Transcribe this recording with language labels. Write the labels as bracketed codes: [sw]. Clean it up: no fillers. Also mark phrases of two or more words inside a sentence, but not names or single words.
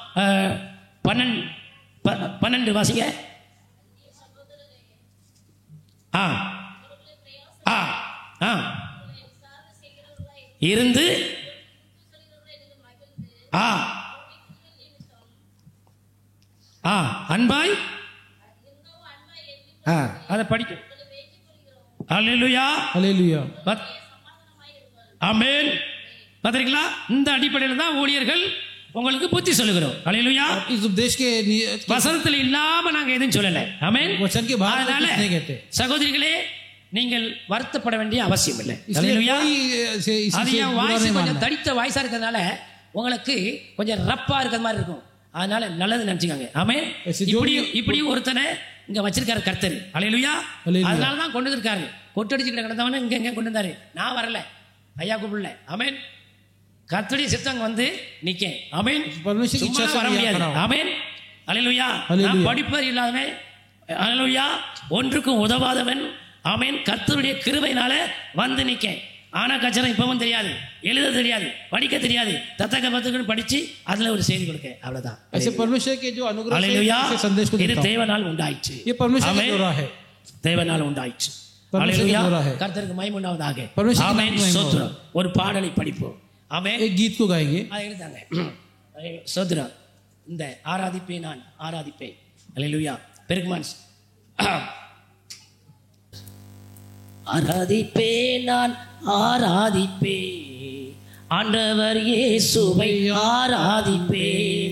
[ta] 12 வாசிங்க இருந்து அன்பாய் அதை படிக்க ஹல்லேலூயா [hi] हालेलुया [ta] ஆமென் பாத்தீங்களா இந்த அடிப்படையில் தான் ஊழியர்கள் உங்களுக்கு புத்தி சொல்லுகிறோம் ஹல்லேலூயா [hi] इस उपदेश के [ta] வசனத்தில் இல்லாம நாங்க எதுவும் சொல்லல ஆமென் [hi] वचन के बाहर [ta] அதனால [hi] कुछ नहीं कहते [ta] சகோதரிகளே நீங்கள் வருத்தப்பட வேண்டிய அவசியம் இல்லை [hi] इसलिए [ta] ஹல்லேலூயா [hi] कोई इसी [ta] அது [hi] से [ta] என் [hi] बुरा [ta] வாய்ஸ் [hi] नहीं [ta] கொஞ்சம் [hi] मानना [ta] தடித்த வாய்ஸா இருக்கிறதுனால உங்களுக்கு கொஞ்சம் ரப்பா இருக்கிற மாதிரி இருக்கும் அதனால நல்லது நினைச்சுக்காங்க ஆமென் இப்படியும் ஒருத்தனை இங்க வச்சிருக்காரு கர்த்தர் ஹல்லேலூயா அதனால தான் கொண்டு இருக்காரு கொட்டடிச்சு கிடந்தவன இங்க கொண்டு வந்தாரு நான் வரல ஐயா கூப்பிடல ஆமென் கர்த்தருடைய சித்தம் வந்து நிக்க ஆமென் [hi] परमेश्वर की इच्छा से [ta] வர முடியாது ஆமென் ஹல்லேலூயா நான் படிப்பறிவு இல்லாதவன் ஹல்லேலூயா ஒன்றுக்கும் உதவாதவன் ஆமென் கர்த்தருடைய கிருபையினால வந்து நிக்க ஆனா கச்சரம் இப்பவும் தெரியாது எழுத தெரியாது படிக்க தெரியாது தத்தக பத்துக்கு படிச்சு அதுல ஒரு செய்தி கொடுக்க அவ்வளவுதான் [hi] ऐसे परमेश्वर के जो अनुग्रह [ta] ஹல்லேலூயா [hi] से संदेश को [ta] இது [hi] देता हूं [ta] தேவனால் உண்டாயிற்று [hi] ये परमेश्वर का द्वारा है [ta] தேவனால் உண்டாயிற்று [hi] परमेश्वर का द्वारा है [ta] கர்த்தருக்கு மகிமை உண்டாவதாக [hi] परमेश्वर की [ta] ஆமென் [hi] महिमा हो। [ta] ஸ்தோத்திரம் ஒரு பாடலை படிப்போம் ஆமென் [hi] एक गीत को गाएंगे [ta] அதை எழுதாங்க ஸ்தோத்திரம் இந்த ஆராதிப்பே நான் ஆராதிப்பேன். அல்லேலூயா. பெருக்மான்ஸ் ஆராதிப்பே நான் ஆராதிப்பேன், ஆண்டவர் இயேசுவை ஆராதிப்பேன்.